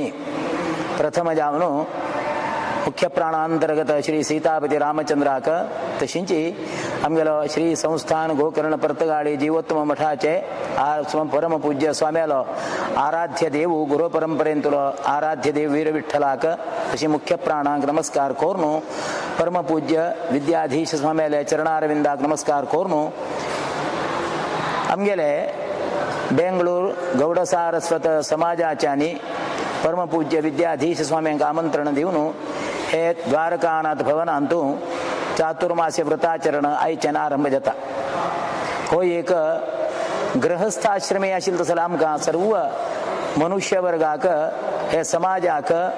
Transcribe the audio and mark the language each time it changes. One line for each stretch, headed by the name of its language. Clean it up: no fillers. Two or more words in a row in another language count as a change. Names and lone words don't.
Konkani: प्रथम जावनु मुख्य प्राणांतर्गत श्री सीतापति रामचंद्राक तशींची आमगेलो श्री संस्थान गोकर्ण परतगाळी जीवोत्तम मठाचे परमपूज्य स्वाम्यालो आराध्य देवू गुरु परंपरेंतुलो आराध्य देव वीर विठ्ठलाक तशी मुख्य प्राणांक नमस्कार कोर्नु परमपूज्य विद्याधीश स्वाम्याले चरणारविंदाक नमस्कार कोर्नु आमगेले बेंगळूर गौड सारस्वत समाजाच्यानी परमपूज्य विद्याधीश स्वाम्यांक आमंत्रण दिवन हे द्वारकानाथ भवनांतू चातुर्मास्य व्रताचरण आयच्यान आरंभ जाता हो एक गृहस्थाश्रमे आशिल्लो तसो आमकां सर्व मनुष्य वर्गाक हे समाजाक